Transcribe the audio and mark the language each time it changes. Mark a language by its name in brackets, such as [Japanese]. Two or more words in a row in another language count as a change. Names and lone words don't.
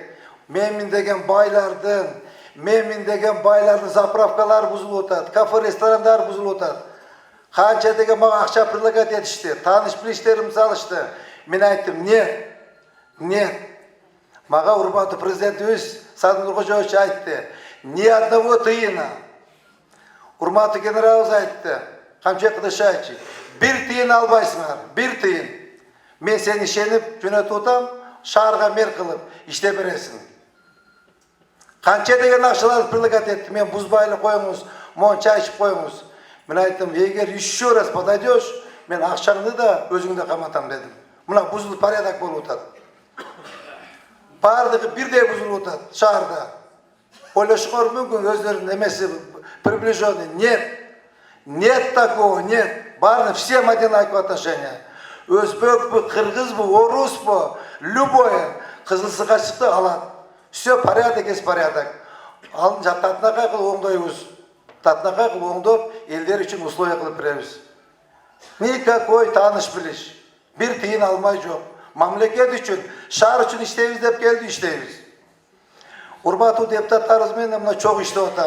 [Kyrgyz] Мен деген байлардын заправкалары бузулуп атат, кафе ресторандар бузулуп атат. Канча деген мага акча предлагать этишти, тааныш билиштерим салышты. Мен айттым, нет. Мага урматтуу президентибиз Садыр Нуркожоевич айтты, [Russian] ни одного тыйына. [Kyrgyz] Урматтуу генералыбыз айтты, Камчек Кыдышевич, бир тыйын албайсыңар, бир тыйын. Мен сени ишенип жөнөтүп атам, шаарга мэр кылып иштеп бересиң. Канча деген акчаларды предлагать этти, мен бузбай эле коюңуз, могу чай ичип коюңуз. Мен айттым, эгер [Russian] еще раз подойдешь, [Kyrgyz] мен акчаңды да өзүңдө каматам дедим. Мына бузулуп порядок болуп атат. Бардыгы бирдей бузулуп атат шаарда. Ойлошуңар мүмкүн өздөрүнүн эмеси приближенный. [Russian] Нет такого, нет. Баарын всем одинаковое отношение. [Kyrgyz] Өзбекпу, кыргызбу, оруспу, любое кызылсыга чыкты алат. [Russian] Все порядок есть порядок. [Kyrgyz] Ал татынакай кылып оңдойбуз. Татынакай кылып оңдоп, элдер үчүн условия кылып беребиз. Никакой тааныш билиш. Бир тыйын алмай жок. Мамлекет үчүн, шаар үчүн иштейбиз деп келди, иштейбиз. Урматтуу депутаттарыбыз менен мына чогуу иштеп атам.